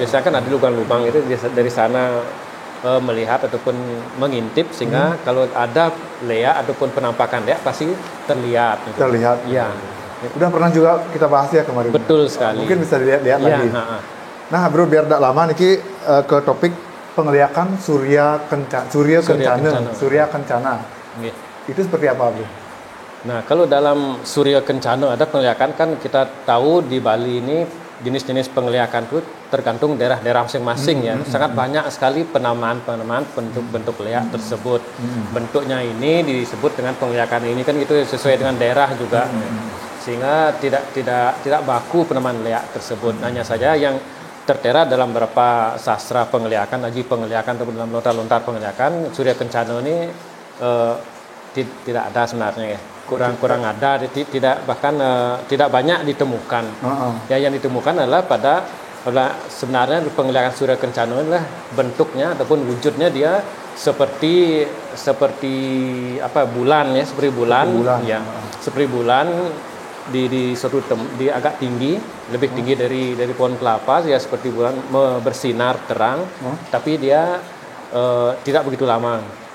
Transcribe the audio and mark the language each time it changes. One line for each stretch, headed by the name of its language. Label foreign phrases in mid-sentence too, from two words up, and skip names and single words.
Indonesian: Biasanya kan ada lubang-lubang itu dari sana melihat ataupun mengintip, sehingga kalau ada leak ataupun penampakan leak pasti terlihat. Gitu. Terlihat. Ya. Udah pernah juga kita bahas ya kemarin. Betul sekali. Mungkin bisa dilihat lagi. Nah, bro, biar tidak lama niki ke topik pengeliakan surya kencana. Itu seperti apa, bro? Nah, kalau dalam surya kencana ada pengeliakan, kan kita tahu di Bali ini jenis-jenis pengeliakan itu tergantung daerah-daerah masing-masing ya. Sangat banyak sekali penamaan bentuk leak tersebut. Bentuknya ini disebut dengan pengeliakan ini kan itu sesuai dengan daerah juga. Sehingga tidak baku penamaan leak tersebut. Hanya saja yang tertera dalam beberapa sastra pengeliakan, aji pengeliakan ataupun dalam lontar-lontar pengeliakan, surya kencana ini tidak ada sebenarnya ya. Kurang ada, tidak banyak ditemukan. Ya, yang ditemukan adalah sebenarnya pengeliakan surya kencana adalah bentuknya ataupun wujudnya dia seperti bulan ya, seperti bulan di suatu di agak tinggi, lebih tinggi dari pohon kelapa ya, seperti bulan bersinar terang, tapi dia tidak begitu lama.